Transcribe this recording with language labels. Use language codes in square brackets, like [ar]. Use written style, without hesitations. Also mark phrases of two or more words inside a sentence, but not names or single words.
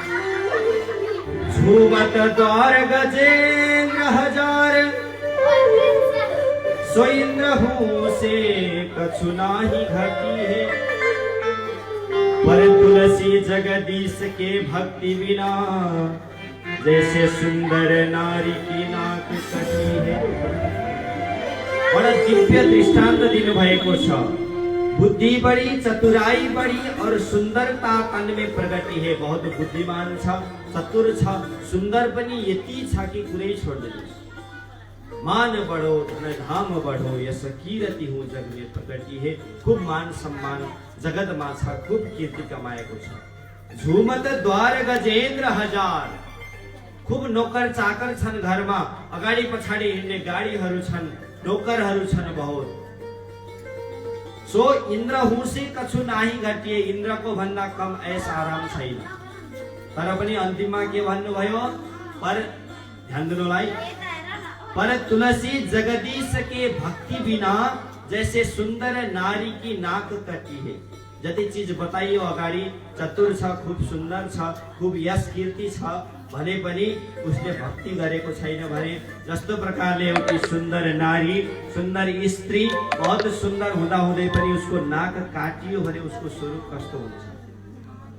[hi] झूमत द्वार गजेंद्र हजार, सो इंद्र हूँ से कछु नाही घटी है। पर तुलसी जगदीश के भक्ति बिना, जैसे सुंदर नारी की नाक कटी है। [ne] बड़ा दिव्य दृष्टान्त दिनुभएको छ। [hi] बुद्धि बढी, चतुराई बढी और सुंदरता तन में प्रगति है। [ne] बहुत बुद्धिमान छ, चतुर छ, सुंदर पनि यति छ कि कुरै छोड्दैन। [hi] मान बढो धन धाम बढो, यस कीर्ति हूँ जग में प्रगति है। [ne] खूब मान सम्मान जगतमा छ, खूब कीर्ति कमाएको छ। [hi] झुमत द्वार गजेन्द्र हजार, [ne] खूब नोकर चाकर छन् घरमा। अगाडि पछाडि हिँड्ने गाडीहरू छन्, नोकरहरू छन् बहुत। [hi] सो इन्द्र हुँसे कछु नाही घटिए, [ne] इन्द्रको भन्दा कम ऐस आराम छैन। तर पनि अन्तिममा के भन्नुभयो? पर ध्यान दिनुलाई, [hi] पर तुलसी जगदीश के भक्ति बिना जैसे सुंदर नारी की नाक कटी है। [ne] जति चीज बताइयो अगाडि, चतुर छ, खूब सुन्दर छ, खूब यश कीर्ति छ भने पनि उसले भक्ति गरेको छैन भने, जस्तो प्रकारले एउटी सुन्दर नारी, सुन्दर स्त्री बहुत सुन्दर हुँदा हुँदै पनि उसको नाक काटियो भने उसको स्वरूप कस्तो हुन्छ।